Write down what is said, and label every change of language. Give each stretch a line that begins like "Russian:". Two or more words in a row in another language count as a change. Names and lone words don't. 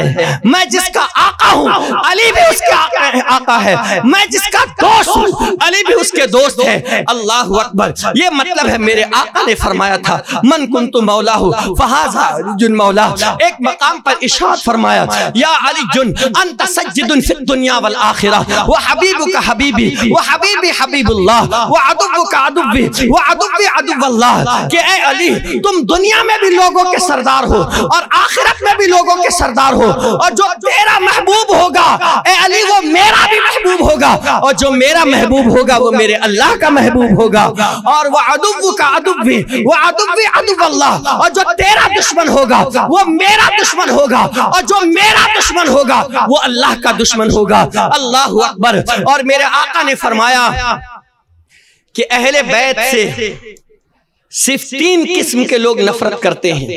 Hindi: मैं जिसका आका हूँ अली भी उसके आका है। मैं जिसका दोस्त हूँ अली भी उसके दोस्त है।
Arabic: الله أكبر.
Hindi: ये मतलब है मेरे आका ने फरमाया था
Arabic: من كنت مولاه فهذا علي مولا.
Hindi: एक मकाम पर इरशाद फरमाया
Arabic: يا علي أنت سيد في الدنيا والآخرة وحبيبك حبيبي وحبيبي حبيب الله وعدوك عدوي وعدوي عدو الله.
Hindi: कि ए अली तुम दुनिया में भी लोगों के सरदार हो और आखिरत में भी लोगों के सरदार हो, और जो तेरा महबूब होगा ए अली वो मेरा भी महबूब होगा, और जो मेरा महबूब होगा वो मेरे अल्लाह का महबूब होगा। और वह
Arabic: عدوك عدوي و عدوي عدو الله.
Hindi: और जो तेरा दुश्मन होगा वो मेरा दुश्मन होगा, और जो मेरा दुश्मन होगा वो अल्लाह का दुश्मन होगा।
Arabic: الله أكبر.
Hindi: और मेरे आका ने फरमाया कि अहले बैत से सिर्फ 3 किस्म के लोग नफरत करते हैं।